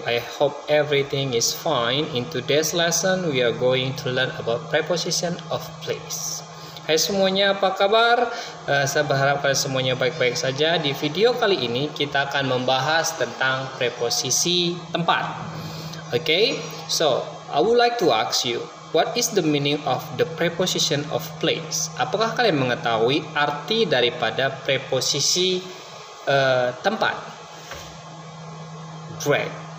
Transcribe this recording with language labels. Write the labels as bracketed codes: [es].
[en] I hope everything is fine. In today's lesson, we are going to learn about preposition of place. [id] Hai semuanya, apa kabar? Saya berharap kalian semuanya baik-baik saja. Di video kali ini kita akan membahas tentang preposisi tempat. [en] Okay, so I would like to ask you, what is the meaning of the preposition of place? [id] Apakah kalian mengetahui arti daripada preposisi tempat? Great.